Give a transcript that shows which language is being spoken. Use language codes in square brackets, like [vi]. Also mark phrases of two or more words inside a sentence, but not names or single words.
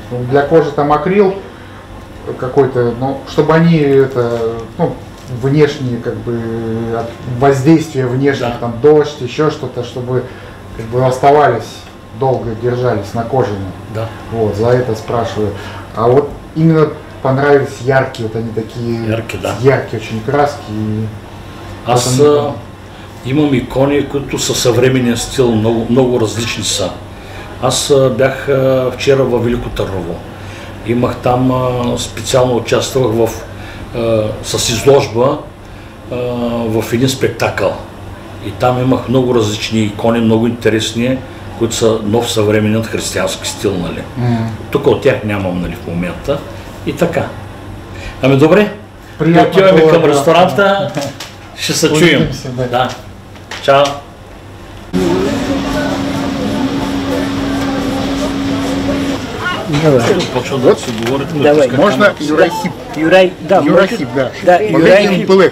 [ru] Ну, для кожи там акрил какой-то, но чтобы они это, ну, внешние, как бы, воздействие внешних, там, дождь, еще что-то, чтобы как бы оставались, долго держались на коже. Да. Вот, за это спрашиваю. А вот именно понравились яркие, вот они такие яркие очень краски. [bg] Аз имам икони, които са съвременен стил, много различни са. Аз бях вчера във Велико Търново. Имах там, специално участвах с изложба в един спектакъл. И там имах много различни икони, много интересни, които са нов съвременен християнски стил, нали. Тук от тях нямам, нали, в момента. И така. Ами добре, отиваме към ресторанта, ще се чуем. Да. Чао. Давай. [ru] Можно Юрахип? Юрахип, да. Юрахип Пылык.